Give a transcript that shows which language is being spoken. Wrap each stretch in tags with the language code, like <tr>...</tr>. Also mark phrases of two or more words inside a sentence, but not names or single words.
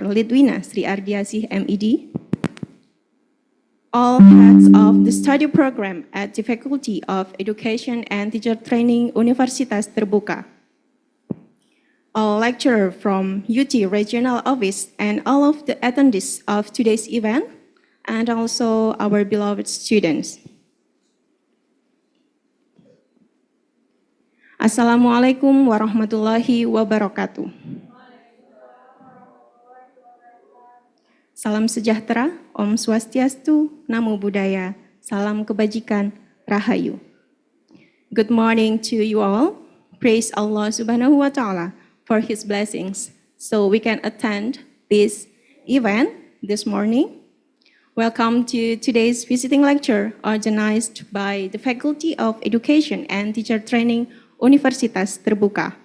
<en>Lidwina Sri Ardiasih, MED, all heads of the study program at the Faculty of Education and Teacher Training, Universitas Terbuka, all lecturers from UT Regional Office, and all of the attendees of today's event, and also our beloved students.</en> <ar>السلام عليكم ورحمة الله وبركاته.</ar> <id>Salam sejahtera,</id> <ban>Om Swastiastu,</ban> <pi>Namo Buddhaya,</pi> <id>Salam Kebajikan, Rahayu.</id> <en>Good morning to you all. Praise Allah</en> <ar>سبحانه وتعالى</ar> <en>for His blessings so we can attend this event this morning. Welcome to today's visiting lecture organized by the Faculty of Education and Teacher Training, Universitas Terbuka.</en>